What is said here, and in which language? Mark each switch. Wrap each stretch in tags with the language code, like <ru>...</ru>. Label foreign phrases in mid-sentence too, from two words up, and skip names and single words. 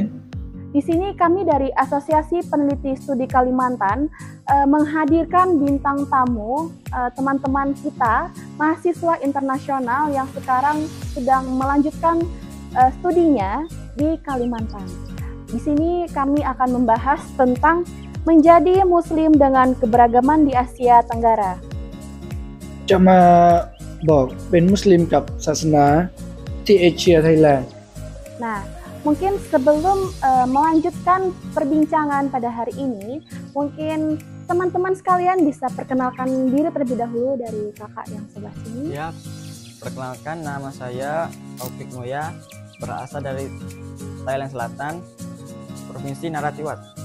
<id>Di sini kami dari Asosiasi Peneliti Studi Kalimantan menghadirkan bintang tamu teman-teman kita mahasiswa internasional yang sekarang sedang melanjutkan studinya di Kalimantan. Di sini kami akan membahas tentang menjadi Muslim dengan keberagaman di Asia Tenggara.</id> <th>จะมาบอกเป็นมุสลิมกับศาสนาที่เอเชียไทยแลนด์</th> <id>Nah, mungkin sebelum melanjutkan perbincangan pada hari ini, mungkin teman-teman sekalian bisa perkenalkan diri terlebih dahulu dari kakak yang sebelah sini. Ya, perkenalkan nama saya Taufik Noya, berasal dari Thailand Selatan, Provinsi Narathiwat.</id>